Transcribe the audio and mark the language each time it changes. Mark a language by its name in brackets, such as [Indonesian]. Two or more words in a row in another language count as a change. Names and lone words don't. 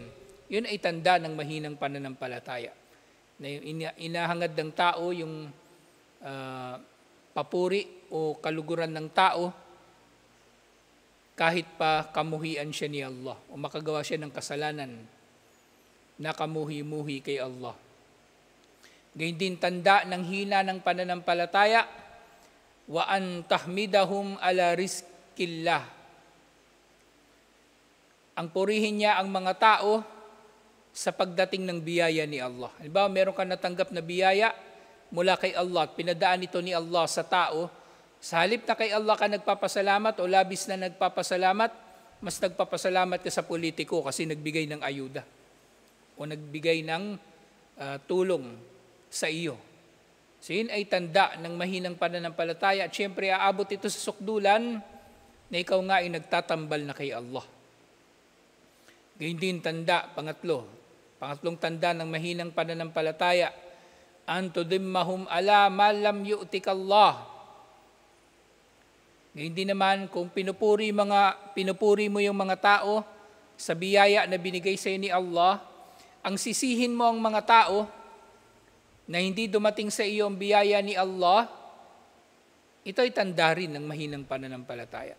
[Filipino] Yun ay tanda ng mahinang pananampalataya. Na inahangad ng tao yung papuri o kaluguran ng tao kahit pa kamuhian siya ni Allah o makagawa siya ng kasalanan na kamuhi-muhi kay Allah. Gayun din tanda ng hina ng pananampalataya, [Arabic] وأن تحمدهم على رزق الله. [Filipino] Ang purihin niya ang mga tao sa pagdating ng biyaya ni Allah. Halimbawa, meron ka natanggap na biyaya mula kay Allah at pinadaan ito ni Allah sa tao, sa halip na kay Allah ka nagpapasalamat o labis na nagpapasalamat, mas nagpapasalamat ka sa politiko kasi nagbigay ng ayuda. o nagbigay ng tulong sa iyo. So yun ay tanda ng mahinang pananampalataya at syempre aabot ito sa sukdulan na ikaw nga ay nagtatambal na kay Allah. Gayun din tanda, pangatlong tanda ng mahinang pananampalataya, [Arabic] أن تذمهم على ما لم يؤتك الله. [Filipino] Gayun din naman kung pinupuri mo yung mga tao sa biyaya na binigay sa iyo ni Allah, ang sisihin mo ang mga tao na hindi dumating sa iyo ang biyaya ni Allah, ito ay tanda rin ng mahinang pananampalataya.